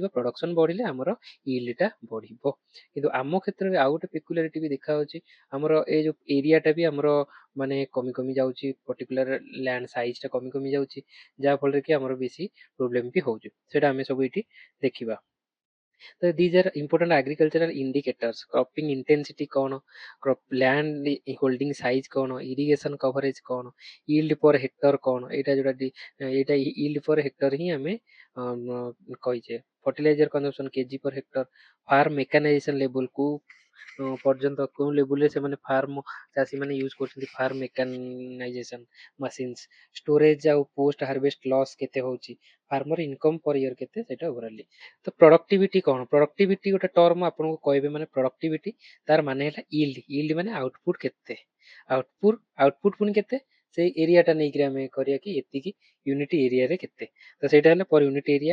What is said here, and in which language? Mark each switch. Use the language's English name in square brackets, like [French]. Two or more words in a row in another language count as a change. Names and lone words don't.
[Odia] ପ୍ରଡକ୍ସନ ବଢିଲେ ଆମର ଇଲ୍ଡଟା ବଢିବ। କିନ୍ତୁ ଆମ କ୍ଷେତ୍ରରେ ଆଉ ଗୋଟେ ପେକୁଲାରିଟି ବି ଦେଖାଯାଉଛି, ଆମର ଏଇ ଯୋଉ ଏରିଆଟା ବି ଆମର ମାନେ କମି କମି ଯାଉଛି, [English] particular land size [Odia] ଟା କମି କମି ଯାଉଛି, ଯାହା ଫଳରେ କି ଆମର ବେଶୀ ପ୍ରୋବ୍ଲେମ ବି ହଉଛି। ସେଇଟା ଆମେ ସବୁ ଏଇଠି ଦେଖିବା। ତ [English] these are important agricultural indicators, cropping intensity କଣ, land holding size କଣ, irrigation coverage କଣ, yield per hectare କଣ, [Odia] ଏଇଟା ଯୋଉଟା ଏଇଟା [English] yield per hectare [Odia] ହିଁ ଆମେ କହିଛେ। [English] fertilizer consumption kg per hectare, farm mechanization level [Odia] କୁ ପର୍ଯ୍ୟନ୍ତ କୋଉ ଲେବୁଲରେ ସେମାନେ ଫାର୍ମ ଚାଷୀ ମାନେ ୟୁଜ କରୁଛନ୍ତି [English] farm mechanization machines, [Odia] ଷ୍ଟୋରେଜ ଆଉ [English] post harvest loss [Odia] କେତେ ହଉଛି, [English] farmer income per year [Odia] କେତେ, ସେଇଟା ଓଭରାଲି। ତ ପ୍ରଡକ୍ଟିଭିଟି କଣ? ପ୍ରଡକ୍ଟିଭିଟି ଗୋଟେ ଟର୍ମ ଆପଣଙ୍କୁ କହିବେ, ମାନେ ପ୍ରଡକ୍ଟିଭିଟି ତାର ମାନେ ହେଲା ଇଲ୍ଡ, ଇଲ୍ଡ ମାନେ ଆଉଟପୁଟ କେତେ, ଆଉଟପୁଟ ପୁଣି କେତେ, ସେଇ ଏରିଆଟା ନେଇକି ଆମେ କରିବା କି ଏତିକି [English] unit area [Odia] କେତେ, ତ ସେଇଟା ହେଲା [English] per unit area.